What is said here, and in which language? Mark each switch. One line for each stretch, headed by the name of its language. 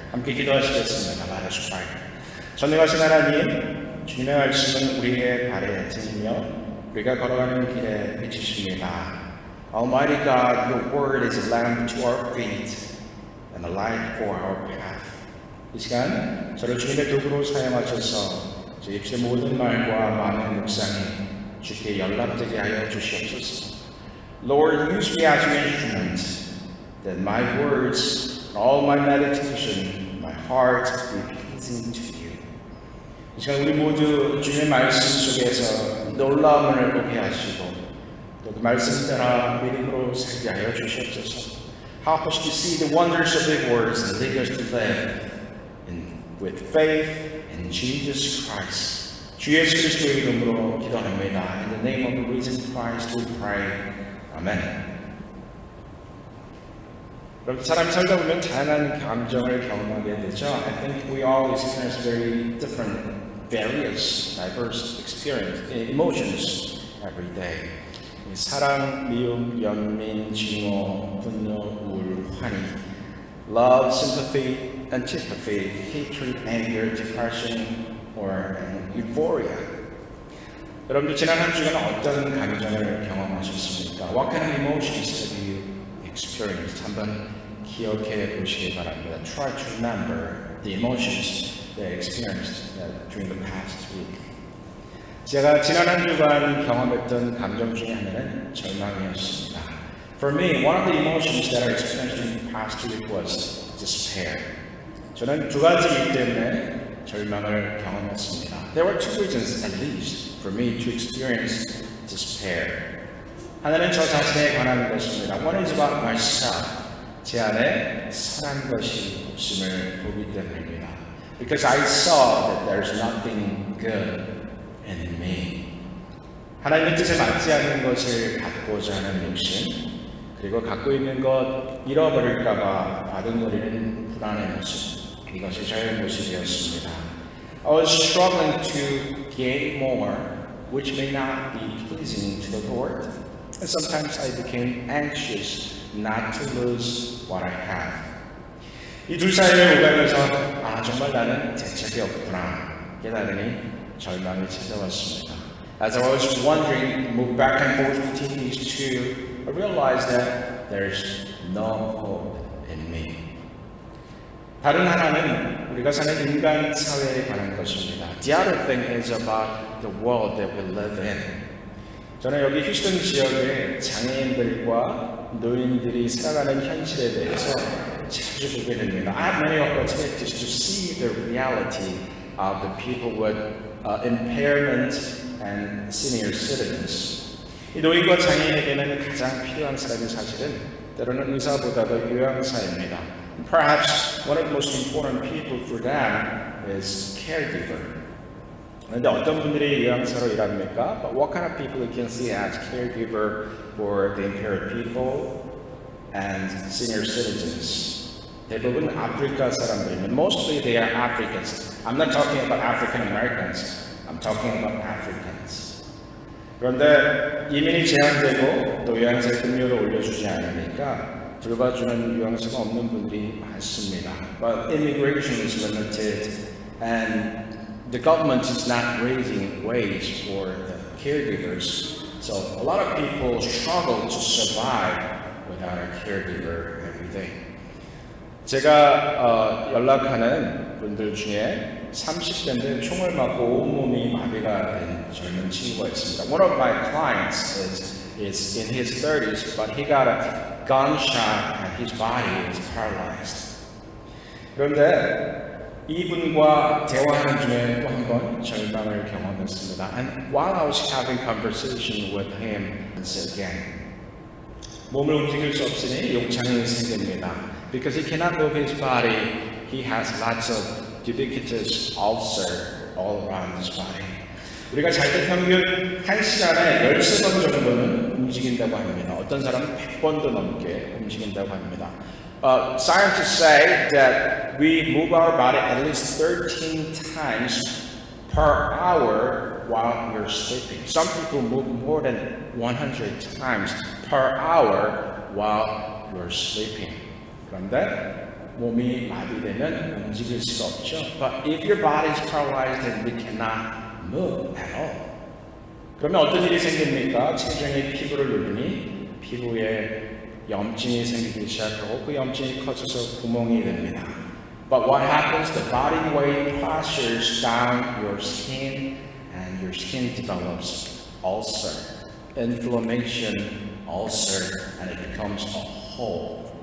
Korean: 함께 기도하시겠습니다.
English: Let us pray.
Korean: 전능하신 하나님, 주님의 말씀은 우리의 발에 등이며 우리가 걸어가는 길에 비치십니다.
English: Almighty God, your word is a lamp to our feet and a light for our path.
Korean: 이 시간 저를 주님의 도구로 사용하셔서 제 입술의 모든 말과 마음의 묵상이 주께 연락되게 하여 주시옵소서.
English: Lord, use me as your instrument, that my words, all my meditation, my heart be pleasing to you.
Korean: 이 시간 우리 모두 주님의 말씀 속에서 놀라움을 보게 하시고 또 그 말씀 따라 믿음으로 살게 하여 주시옵소서.
English: Help us to see the wonders of the words and lead us to live with faith in Jesus Christ.
Korean: 주 예수 그리스도의 이름으로 기도합니다.
English: In the name of the risen Christ we pray.
Korean: 아멘. 여러분, 사람 살다 보면 다양한 감정을 경험하게 되죠.
English: I think we all experience very different, various, diverse emotions every day.
Korean: 사랑, 미움, 연민, 증오, 분노, 우울, 환희,
English: love, sympathy, antipathy, hatred, anger, depression, or euphoria.
Korean: 여러분들 지난 한 주간 어떤 감정을 경험하셨습니까?
English: What kind of emotions have you experienced?
Korean: 한번 기억해 보시기 바랍니다.
English: Try to remember the emotions that you experienced during the past week.
Korean: 제가 지난 한 주간 경험했던 감정 중에 하나는 절망이었습니다.
English: For me, one of the emotions that I experienced during the past week was despair.
Korean: 저는 두 가지 이유 때문에 절망을 경험했습니다.
English: There were two reasons at least for me to experience despair.
Korean: 하나는 저 자신에 관한 것입니다.
English: One is about myself.
Korean: 제 안에 선한 것이 없음을 보기 때문입니다.
English: Because I saw that there's nothing good in me.
Korean: 하나님의 뜻에 맞지 않는 것을 갖고자 하는 욕심, 그리고 갖고 있는 것 잃어버릴까봐 바둥거리는 불안의 모습. 이것이 저의 모습이었습니다.
English: I was struggling to gain more, which may not be pleasing to the Lord. And sometimes I became anxious not to lose what I have.
Korean: 이 둘 사이를 오가면서 정말 나는 대책이 없구나 깨달으니 절망이 찾아왔습니다.
English: As I was wondering, moved back and forth between these two, I realized that there's no hope in me.
Korean: 다른 하나는 우리가 사는 인간 사회에 관한 것입니다.
English: The other thing is about the world that we live in.
Korean: 저는 여기 휴스턴 지역의 장애인들과 노인들이 살아가는 현실에 대해서 자주 보게 됩니다.
English: I have many opportunities to see the reality of the people with impairment and senior citizens.
Korean: 이 노인과 장애인에게는 가장 필요한 사람이 사실은 때로는 의사보다도 요양사입니다.
English: Perhaps one of the most important people for them is caregiver.
Korean: 그런데 어떤 분들이 요양사로 일합니까?
English: But what kind of people you can see as caregiver for the impaired people and senior citizens?
Korean: 대부분 아프리카 사람들입니다.
English: Mostly they are Africans. I'm not talking about African Americans. I'm talking about Africans.
Korean: 그런데 이민이 제한되고 또 요양사의 급료를 올려주지 않으니까 돌봐주는 요양사가 없는 분들이 많습니다.
English: But immigration is limited and the government is not raising wage for the caregivers. So a lot of people struggle to survive with without a caregiver every day.
Korean: 제가 연락하는 분들 중에 30대인데 총을 맞고 온몸이 마비가 된 젊은 친구가 있습니다.
English: One of my clients is in his 30s, but he got a gunshot and his body is paralyzed.
Korean: 그런데 이분과 대화하는 중에 또 한 번 절망을 경험했습니다.
English: And while I was having conversation with him, once again,
Korean: 몸을 움직일 수 없으니 용창이 생깁니다.
English: Because he cannot move his body, he has lots of ubiquitous ulcer all around his body.
Korean: 우리가 잘 때 평균 1시간에 13번 정도는 움직인다고 합니다. 어떤 사람은 100번도 넘게 움직인다고 합니다.
English: Scientists say that we move our body at least 13 times per hour while we're sleeping. Some people move more than 100 times per hour while you're sleeping.
Korean: 그런데 몸이 마비되면 움직일 수가 없죠.
English: But if your body is paralyzed, then we cannot move at all.
Korean: 그러면 어떤 일이 생깁니까? 체중이 피부를 누르니 피부에 염증이 생기기 시작하고 그 염증이 커져서 구멍이 됩니다.
English: But what happens? The body weight pressures down your skin and your skin develops ulcer, inflammation, ulcer, and it becomes a hole.